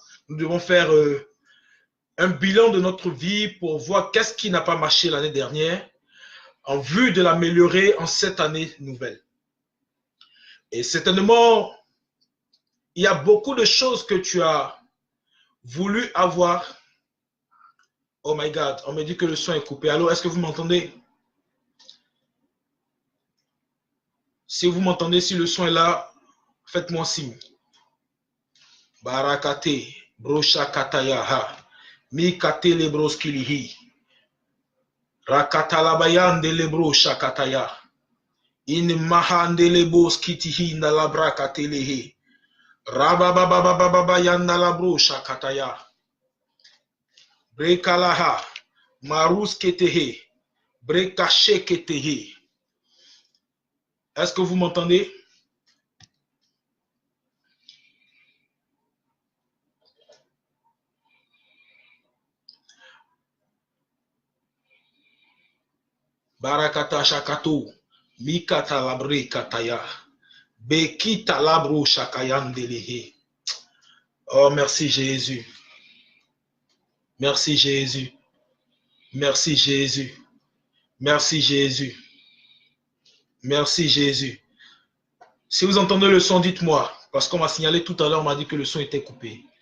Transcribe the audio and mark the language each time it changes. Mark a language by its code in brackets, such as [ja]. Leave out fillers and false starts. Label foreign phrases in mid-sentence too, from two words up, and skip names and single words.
[fr] Nous devons faire un bilan de notre vie pour voir qu'est-ce qui n'a pas marché l'année dernière en vue de l'améliorer en cette année nouvelle. Et certainement, il y a beaucoup de choses que tu as voulu avoir. [en] Oh my God, [fr] on me dit que le son est coupé. Allô, est-ce que vous m'entendez? Si vous m'entendez, si le son est là, faites-moi signe. Barakate, brosha katayaha, mi kate lebros kilihi, rakatalabayan de lebro shakataya, in mahan de lebos kitihi na labra katelehe, rababababababa yanda labro shakataya, brekalaha, marus ketehe, brekache ketehe. Est-ce que vous m'entendez? Barakata shakato, mikata labre kataya, bekita labro shakayandelehe. Oh, merci Jésus. Merci Jésus. Merci Jésus. Merci Jésus. Merci Jésus. Si vous entendez le son, dites-moi, parce qu'on m'a signalé tout à l'heure, on m'a dit que le son était coupé.